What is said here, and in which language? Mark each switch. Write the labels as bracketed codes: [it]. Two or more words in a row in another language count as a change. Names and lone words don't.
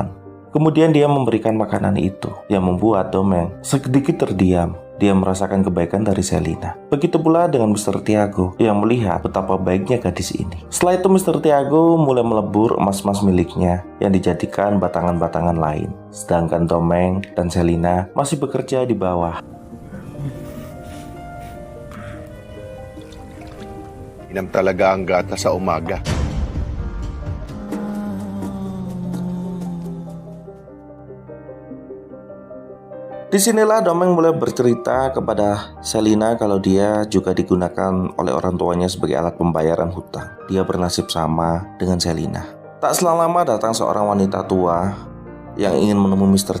[id] Kemudian dia memberikan makanan itu yang membuat Domeng sedikit terdiam. Dia merasakan kebaikan dari Selina. Begitu pula dengan Mr. Tiago yang melihat betapa baiknya gadis ini. Setelah itu Mr. Tiago mulai melebur emas-emas miliknya yang dijadikan batangan-batangan lain. Sedangkan Domeng dan Selina masih bekerja di bawah. [tl] Inam talaga ang gata sa umaga. [id] Disinilah Domeng mulai bercerita kepada Selina kalau dia juga digunakan oleh orang tuanya sebagai alat pembayaran hutang. Dia bernasib sama dengan Selina. Tak selang lama datang seorang wanita tua yang ingin menemui Mr.